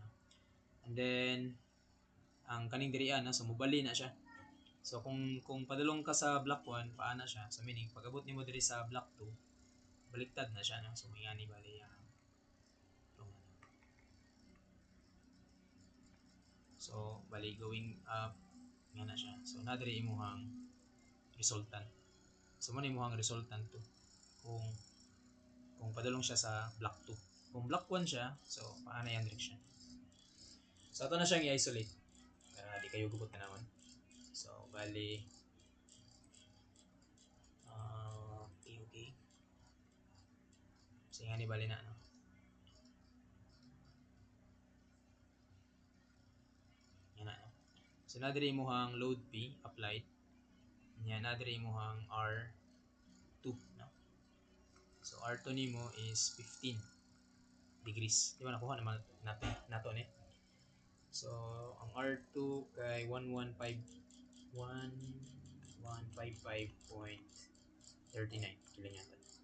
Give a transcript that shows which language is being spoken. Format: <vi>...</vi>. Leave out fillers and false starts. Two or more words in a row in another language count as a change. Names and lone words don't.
<ceb>And then ang kaning diri na so mobali na siya. So kung padulong ka sa block 1 paana siya. So meaning pag abot nimo diri sa block 2 baliktad na siya no. So may ani bali so bali</ceb> <en>going up</en> <ceb>nga na siya. So na diri imuhang resultant. So mo ni imuhang resultant to kung padulong siya sa block 2.</ceb> <tl>Kung block 1 siya, so paana yung direction. So ito na siyang i-isolate para di kayo gubot na naman.</tl> <ceb>So bali okay. So nga ni bali na no. Yan na no. So na diri imuhang</ceb> <en>load P applied.</en> <ceb>Yan na diri imuhang R2 no. So R2 nimo is 15 degrees. Di ba nakuha naman nato ni. So ang R2 kay 1155.39 kilonewton.</ceb>